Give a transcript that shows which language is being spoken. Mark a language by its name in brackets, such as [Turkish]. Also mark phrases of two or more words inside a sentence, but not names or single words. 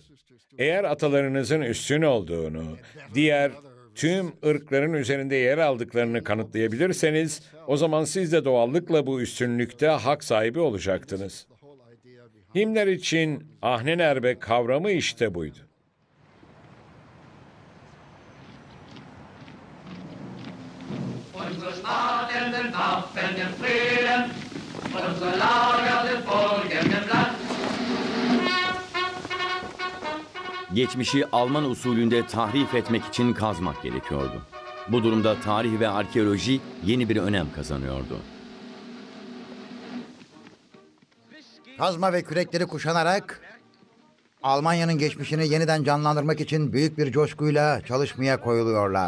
[Turkish] Eğer atalarınızın üstün olduğunu, diğer tüm ırkların üzerinde yer aldıklarını kanıtlayabilirseniz, o zaman siz de doğallıkla bu üstünlükte hak sahibi olacaktınız. Himmler için Ahnenerbe kavramı işte buydu. [German] Unsere Staaten sind Waffen im Frieden, unsere Lager sind Folgen im Land. [Turkish] geçmişi Alman usulünde tahrif etmek için kazmak gerekiyordu. Bu durumda tarih ve arkeoloji yeni bir önem kazanıyordu. Kazma ve kürekleri kuşanarak Almanya'nın geçmişini yeniden canlandırmak için büyük bir coşkuyla çalışmaya koyuluyorlar.